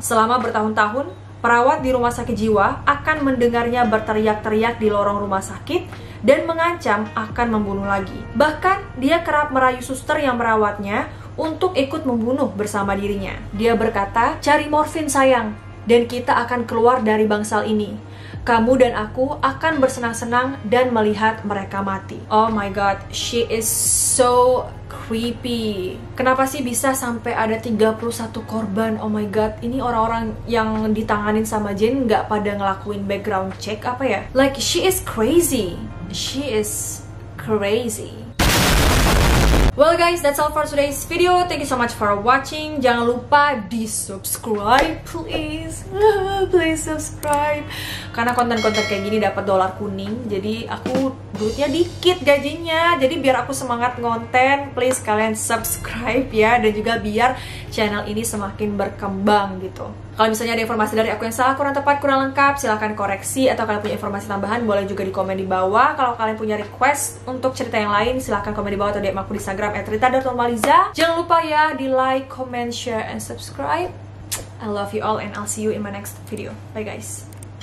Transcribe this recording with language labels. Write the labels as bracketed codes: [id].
[id] Selama bertahun-tahun, perawat di rumah sakit jiwa akan mendengarnya berteriak-teriak di lorong rumah sakit dan mengancam akan membunuh lagi. Bahkan, dia kerap merayu suster yang merawatnya untuk ikut membunuh bersama dirinya. Dia berkata, "Cari morfin sayang, dan kita akan keluar dari bangsal ini. Kamu dan aku akan bersenang-senang dan melihat mereka mati." [en] Oh my god, she is so creepy. [id] Kenapa sih bisa sampai ada 31 korban? [en] Oh my god, [id] ini orang-orang yang ditanganin sama Jane nggak pada ngelakuin [en] background check [id] apa ya? [en] Like, she is crazy. She is crazy. Well guys, that's all for today's video. Thank you so much for watching. [id] Jangan lupa di subscribe, [en] please. Please subscribe. [id] Karena konten-konten kayak gini dapat dolar kuning. Jadi aku duitnya dikit gajinya. Jadi biar aku semangat ngonten, [en] please [id] kalian subscribe ya. Dan juga biar channel ini semakin berkembang gitu. Kalau misalnya ada informasi dari aku yang salah, kurang tepat, kurang lengkap, silahkan koreksi. Atau kalian punya informasi tambahan, boleh juga di komen di bawah. Kalau kalian punya request untuk cerita yang lain, silahkan komen di bawah atau DM aku di Instagram @rita.normaliza. Jangan lupa ya di [en] like, comment, share, and subscribe. I love you all and I'll see you in my next video. Bye guys.